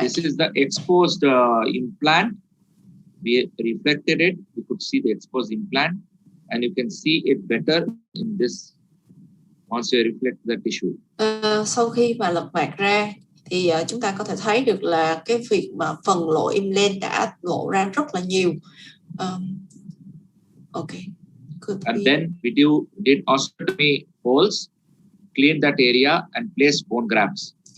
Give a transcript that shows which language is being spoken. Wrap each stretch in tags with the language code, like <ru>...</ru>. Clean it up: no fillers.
<en>This is the exposed implant. We reflected it. We could see the exposed implant, and you can see it better in this. Once you reflect the tissue.</en> <vi>Sau khi mà lật mặt ra thì chúng ta có thể thấy được là cái việc mà phần lộ implant đã lộ ra rất là nhiều.</vi> <en>Okay. And then we did osteotomy holes, clean that area and place bone grafts.</en>